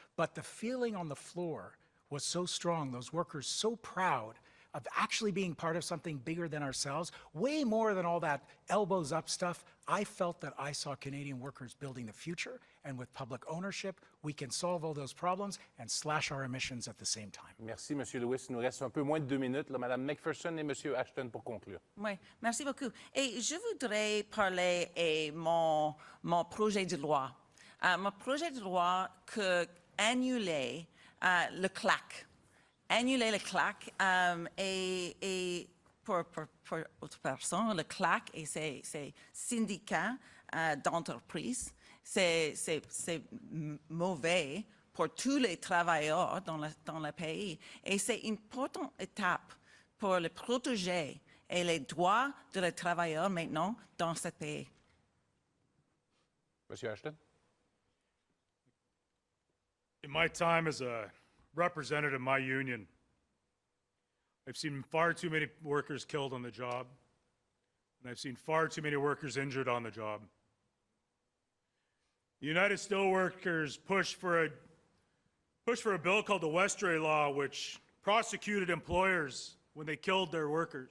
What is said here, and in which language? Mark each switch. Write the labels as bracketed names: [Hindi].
[English] But the feeling on the floor was so strong, those workers so proud of actually being part of something bigger than ourselves, way more than all that elbows up stuff. I felt that I saw Canadian workers building the future, and with public ownership, we can solve all those problems and slash our emissions at the same time. [French] Merci, M. Lewis. Il nous reste un peu moins de 2 minutes. Là, Mme McPherson et M. Ashton pour conclure. Oui, merci beaucoup. Et je voudrais parler de mon projet de loi. Mon projet de loi que annuler le CLAC. Annuler le CLAC et pour autres personnes, le CLAC et ses syndicats d'entreprise, c'est mauvais pour tous les travailleurs dans le pays. Et c'est une importante étape pour les protéger et les droits des travailleurs maintenant dans ce pays. M. Ashton? [English] In my time as a representative of my union, I've seen far too many workers killed on the job, and I've seen far too many workers injured on the job. The United Steelworkers pushed for a bill called the Westray Law, which prosecuted employers when they killed their workers.